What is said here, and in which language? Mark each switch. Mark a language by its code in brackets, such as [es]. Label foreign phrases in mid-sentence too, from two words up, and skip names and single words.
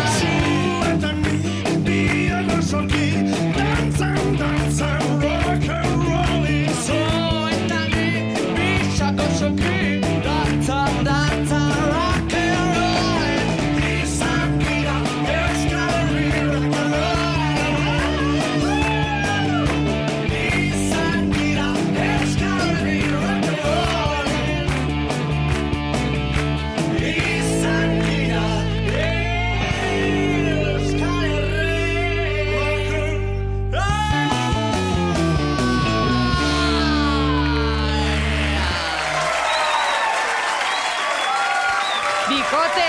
[eu] Zuetan ni, biak goxoki, dantzan, [en] rock and rollin'. [eu] Zuetan ni, biak goxoki, dantzan, [en] rock and rollin'. [eu] Izan gira Euskal Herri [en] rock and roll. [eu] Izan gira Euskal Herri [en] rock and roll. [eu] Izan gira Euskal Bikote!